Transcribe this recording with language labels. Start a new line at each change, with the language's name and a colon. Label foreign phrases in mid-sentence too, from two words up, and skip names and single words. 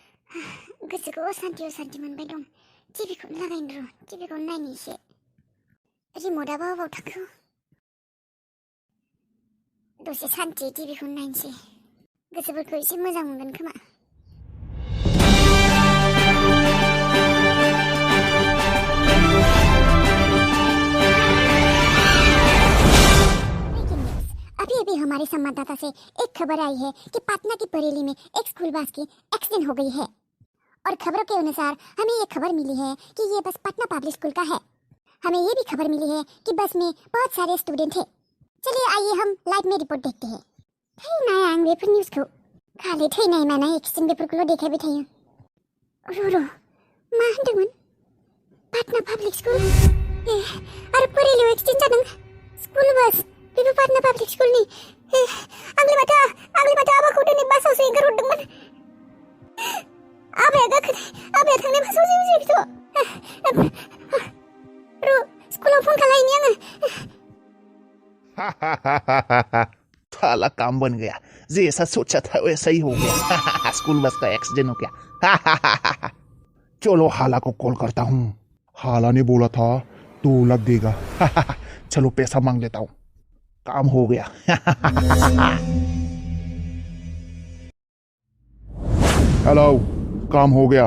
Bodo: गोसोखौ असान्थि मोनबाय दं। टिभिखौ लागायनो र', टिभिखौ नायनो एसे। रिमटआबो अबाव थाखो? दसे सान्थि टिभिखौ नायनोसै। गोसोफोरखौ एसे मोजां मोनगोन खोमा।
Hindi: अभी हमारे संवाददाता से एक खबर आई है कि पटना की बरेली में एक स्कूल बस की एक्सीडेंट हो गई है और खबरों के अनुसार हमें ये खबर मिली है कि ये बस पटना पब्लिक स्कूल का है। हमें ये भी खबर मिली है कि बस में बहुत सारे स्टूडेंट थे। चलिए आइए हम लाइव में रिपोर्ट देखते हैं।
Bodo: थैनाय आं बेफोर न्यूज़खौ खालि थैनाय मानाय एक्सिडेन्ट बेफोरखौल' देखायबाय थायो। र' मा होनदोंमोन? पटना पब्लिक स्कूल आरो बरेलियाव एक्सिडेन्ट जादों। स्कूल बस बेबो पटना पब्लिक स्कुलनि। आंलाय माथो आबाखौ दिनै बासावसो एंगारहरदोंमोन। आबाया थांनाय बासाव जेबो जायाखैथ'। र' स्कुलाव फन खालायनि आङो।
Hindi: साला काम बन गया। जैसा सोचा था वैसा ही हो गया। स्कूल बस का एक्सीडेंट हो गया। चलो हाला को कॉल करता हूँ। हाला ने बोला था 2 लाख देगा। चलो पैसा मांग लेता हूँ। काम हो गया। हेलो, काम हो गया।